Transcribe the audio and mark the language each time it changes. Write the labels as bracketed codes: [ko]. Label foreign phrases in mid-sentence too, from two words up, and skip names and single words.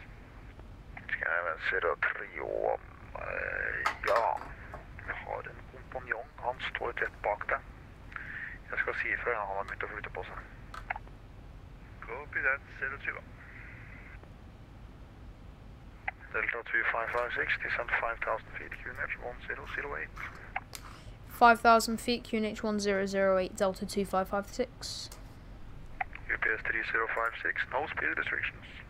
[no] Scandinavian 031, ja, vi har en kompanjong, han står rett bak deg. Jeg skal si ifra, han har begynt å flytte på seg. [en] Copy that, 031. Delta 2556, descent 5,000 feet, QNH 1008. 5,000 feet, QNH 1008, Delta 2556. UPS 3056, no speed restrictions.